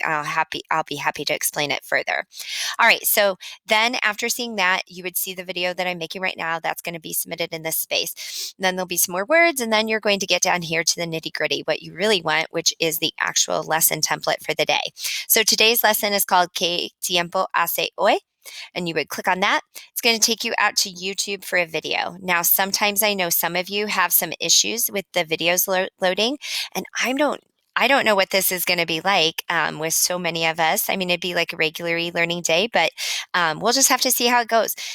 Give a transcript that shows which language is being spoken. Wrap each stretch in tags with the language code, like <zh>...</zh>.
<en>I'll be happy to explain it further. All right, so then after seeing that, you would see the video that I'm making right now. That's going to be submitted in this space. Then there'll be some more words, and then you're going to get down here to the nitty gritty, what you really want, which is the actual lesson template for the day. So today's lesson is called</en> <es>¿Qué tiempo hace hoy?</es> <en>And you would click on that. It's going to take you out to YouTube for a video. Now, sometimes I know some of you have some issues with the videos loading, and I don't know what this is going to be like with so many of us. I mean, it'd be like a regular e-learning day, but we'll just have to see how it goes.</en>